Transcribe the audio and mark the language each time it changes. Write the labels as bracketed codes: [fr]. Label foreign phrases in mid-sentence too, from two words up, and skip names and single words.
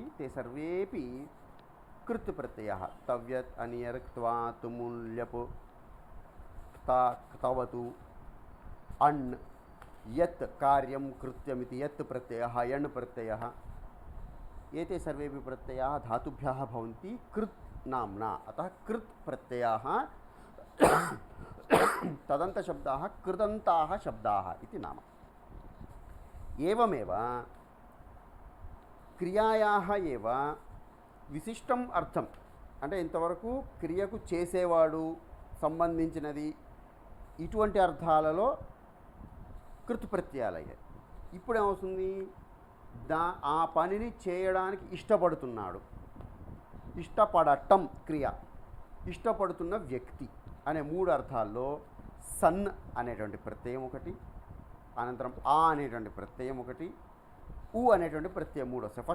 [sa] ते सर्वेपि कृत् प्रत्ययाः। तव्यत्, अनियर्, क्त्वा, तुमुल्, ल्यप्, क्ता, क्तवतु, अण्, यत् कार्यं कृत्यमिति यत् प्रत्ययः, यण् प्रत्ययः, एते सर्वेपि प्रत्ययाः धातुभ्यः भवन्ति कृत् नाम्ना। अतः कृत् प्रत्ययाः तदन्तशब्दाः कृदन्ताः शब्दाः इति नाम। एवमेव क्रियायाः एव [te] విశిష్టం అర్థం, అంటే ఇంతవరకు క్రియకు చేసేవాడు, సంబంధించినది, ఇటువంటి అర్థాలలో కృత్ ప్రత్యయాలు అయ్యాయి. ఇప్పుడు ఏమవుతుంది, ఆ పనిని చేయడానికి ఇష్టపడుతున్నాడు, ఇష్టపడటం క్రియ, ఇష్టపడుతున్న వ్యక్తి అనే 3 అర్థాల్లో సన్ అనేటువంటి ప్రత్యయం ఒకటి, అనంతరం ఆ అనేటువంటి ప్రత్యయం ఒకటి, ఊ అనేటువంటి ప్రత్యయం 3 వస్తాయి.